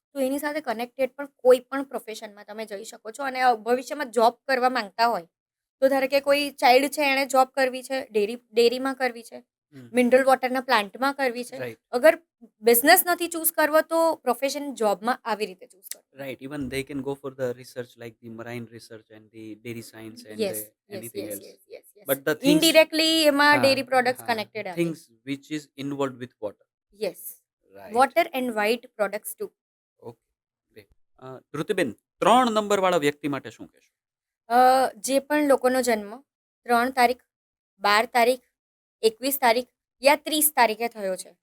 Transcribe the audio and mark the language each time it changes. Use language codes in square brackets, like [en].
[gu] તો એની સાથે કનેક્ટેડ પણ કોઈ પણ પ્રોફેશનમાં તમે જઈ શકો છો. અને ભવિષ્યમાં જોબ કરવા માંગતા હોય તો ધારો કે કોઈ ચાઇલ્ડ છે, એણે જોબ કરવી છે, ડેરીમાં કરવી છે, મિનરલ વોટરના પ્લાન્ટમાં કરવી છે. [en] right [gu] અગર બિઝનેસ નથી ચૂઝ કરવો તો પ્રોફેશન જોબમાં આવી રીતે ચૂઝ કરવો. [en] right even they can go for the research like the marine research and the dairy science and yes yes anything yes else yes yes yes but the things [gu] indirectly એમાં dairy products ha, connected આવે. [en] things which is involved with water yes, right water and white products too. okay great [gu] Dhrutiben 3 number વાળા વ્યક્તિ માટે શું કહેશો જે પણ લોકોનો જન્મ 3 તારીખ, 12 તારીખ, 21 તારીખ યા 30 તારીખે થયો છે,